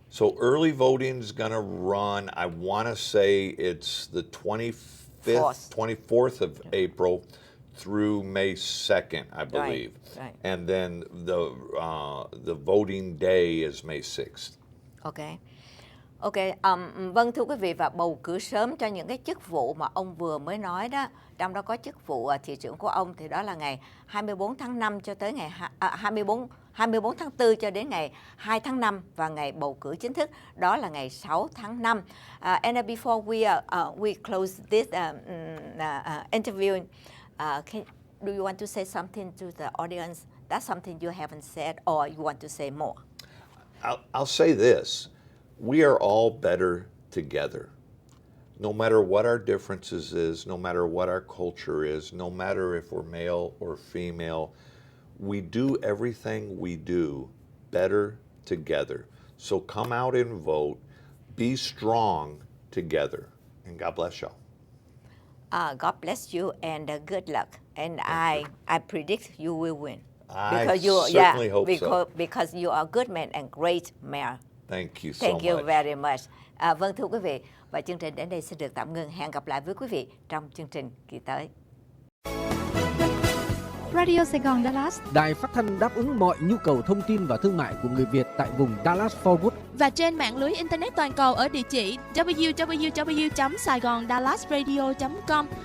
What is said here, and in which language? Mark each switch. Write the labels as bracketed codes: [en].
[en] So early voting is going to run, I want to say it's the 24th of April through May 2nd, I believe. Right. And then the voting day is May 6th. [vi] Ok, vâng thưa quý vị, và bầu cử sớm cho những cái chức vụ mà ông vừa mới nói đó, trong đó có chức vụ thị trưởng của ông thì đó là ngày 24 tháng 5 cho tới ngày 24 tháng 4 cho đến ngày 2 tháng 5 và ngày bầu cử chính thức đó là ngày 6 tháng 5. [en] And before we close this interview, do you want to say something to the audience? That's something you haven't said or you want to say more? I'll say this. We are all better together. No matter what our differences is, no matter what our culture is, no matter if we're male or female, we do everything we do better together. So come out and vote. Be strong together. And God bless y'all. God bless you and good luck. And I predict you will win. Because you, certainly hope so. because you are a good man and great mayor. Thank you so Thank you much. very much. [vi] Vâng, thưa quý vị, và chương trình đến đây sẽ được tạm ngừng. Hẹn gặp lại với quý vị trong chương trình kỳ tới. Radio Sài Gòn Dallas, Đài phát thanh đáp ứng mọi nhu cầu thông tin và thương mại của người Việt tại vùng Dallas-Fort Worth và trên mạng lưới Internet toàn cầu ở địa chỉ www.saigondallasradio.com.